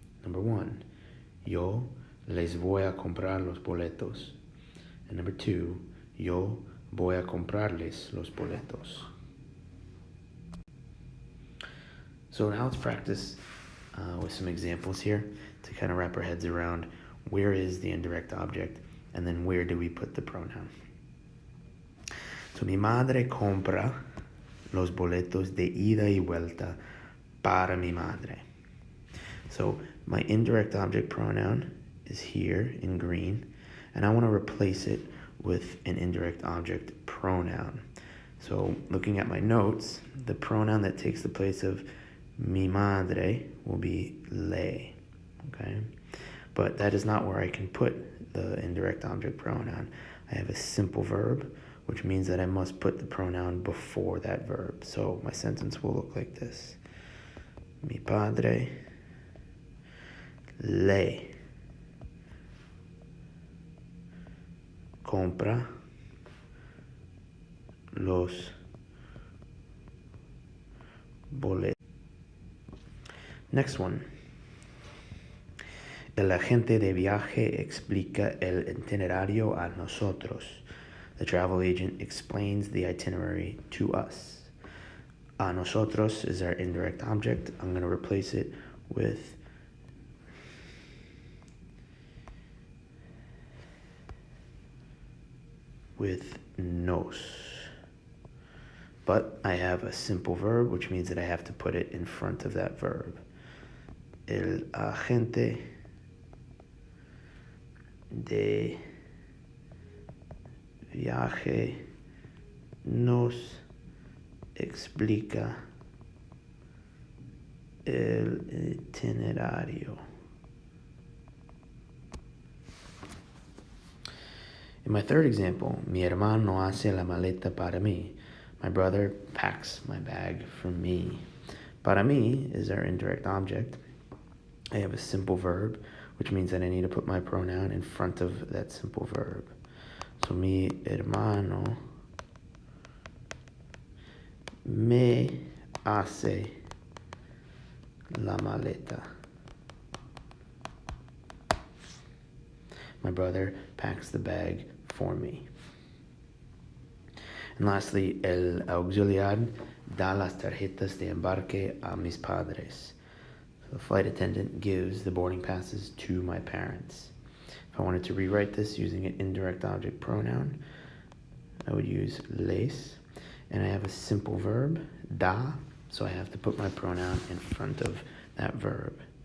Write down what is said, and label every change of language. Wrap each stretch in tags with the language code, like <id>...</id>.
<en>Number one,</en> <es>yo les voy a comprar los boletos.</es> <en>And number two,</en> <es>yo voy a comprarles los boletos.</es> <en>So now let's practice with some examples here to kind of wrap our heads around where is the indirect object and then where do we put the pronoun.</en> <es>So mi madre compra los boletos de ida y vuelta para mi madre.</es> <en>So my indirect object pronoun is here in green, and I want to replace it with an indirect object pronoun. So looking at my notes, the pronoun that takes the place of mi madre will be le, okay? But that is not where I can put the indirect object pronoun. I have a simple verb, which means that I must put the pronoun before that verb. So my sentence will look like this.</en> <es>Mi padre le compra los boletos.</es> <en>Next one.</en> <es>El agente de viaje explica el itinerario a nosotros.</es> <en>The travel agent explains the itinerary to us.</en> <es>A nosotros</es> <en>is our indirect object. I'm going to replace it with nos. But I have a simple verb, which means that I have to put it in front of that verb.</en> <es>El agente de viaje nos explica el itinerario.</es> <en>In my third example,</en> <es>mi hermano hace la maleta para mí.</es> <en>My brother packs my bag for me.</en> <es>Para mí</es> <en>is our indirect object. I have a simple verb, which means that I need to put my pronoun in front of that simple verb.</en> <es>So mi hermano me hace la maleta.</es> <en>My brother packs the bag for me. And lastly,</en> <es>el auxiliar da las tarjetas de embarque a mis padres.</es> <en>So the flight attendant gives the boarding passes to my parents. If I wanted to rewrite this using an indirect object pronoun, I would use les, and I have a simple verb, da, so I have to put my pronoun in front of that verb.</en>